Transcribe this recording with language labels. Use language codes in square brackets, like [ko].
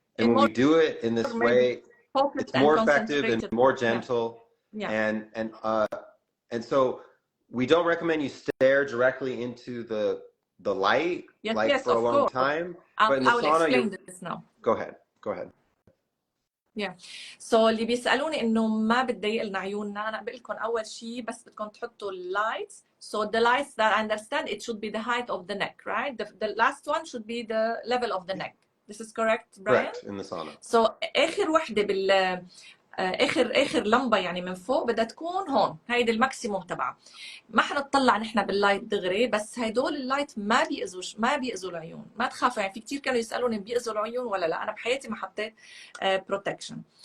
[en] And when we do it in this way, it's more effective and more gentle. Yeah. And so we don't recommend you stare directly into the light for a long time. But in the I will sauna, explain this now. Go ahead. Yeah. [ar] So اللي بيسألوني إنه ما بتضايق لنا عيوننا، أنا بقول لكم أول شيء بس بدكم تحطوا lights. [en] So the lights that I understand, it should be the height of the neck, right? The last one should be the level of the neck. This is correct, Brian? Correct, in the sauna. [ar] So آخر وحدة آخر لمبة يعني من فوق بدها تكون هون، هيدي الماكسيموم تبعها. ما حنطلع نحن باللايت دغري، بس هدول اللايت ما بيأذوا العيون. ما تخافوا، يعني في كثير كانوا يسألوني بيأذوا العيون ولا لا. أنا بحياتي ما حطيت protection.